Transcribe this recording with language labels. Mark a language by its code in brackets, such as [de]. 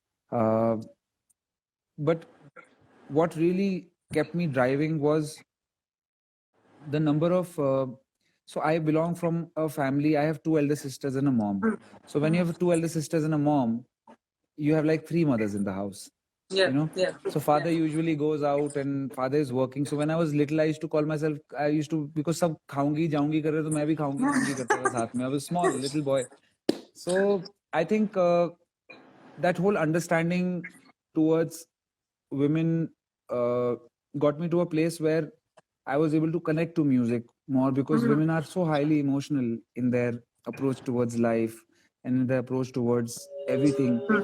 [en] But what really kept me driving was the number of. So I belong from a family. I have two elder sisters and a mom. So when you have two elder sisters and a mom, you have like three mothers in the house. Yeah. So father usually goes out and father is working. So when I was little, I used to call myself, because [hi] सब खाऊंगी जाऊंगी कर रहे तो मैं भी खाऊंगी जाऊंगी करता था साथ में. [en] I was small little boy. So I think that whole understanding towards women got me to a place where I was able to connect to music more, because women are so highly emotional in their approach towards life and in their approach towards everything.